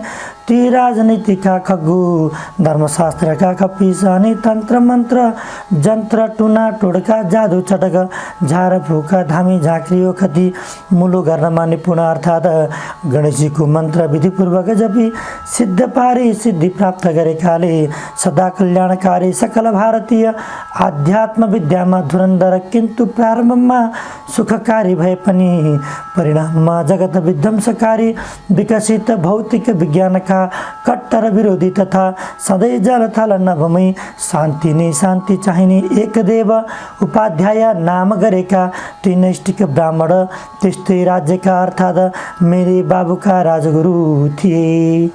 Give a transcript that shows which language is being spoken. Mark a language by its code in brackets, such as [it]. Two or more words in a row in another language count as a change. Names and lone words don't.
[ne] ती राजनीतिका खग्गु, धर्मशास्त्रका कपिस अनि तन्त्र मन्त्र जन्त्र टुना टोडका जादु चटक झारफुक धामी झाँक्री ओखती मुलु गर्नमा निपुण अर्थात् गणेशजीको मन्त्र विधिपूर्वक जपी सिद्ध पारी सिद्धि प्राप्त गरेकाले सदा कल्याणकारी सकल भारतीय आध्यात्म विद्यामा धुरन्धर, किन्तु प्रारम्भमा सुखकारी भए पनि परिणाममा जगत विध्वंसकारी विकसित भौतिक विज्ञानका कट्टर विरोधी तथा सधैँ जलथल नभमै शान्ति नै शान्ति चाहिने एक देव उपाध्याय नाम गरेका ती नैष्ठिक ब्राह्मण त्यस्तै राज्यका अर्थात् मेरे बाबुका राजगुरु थिए।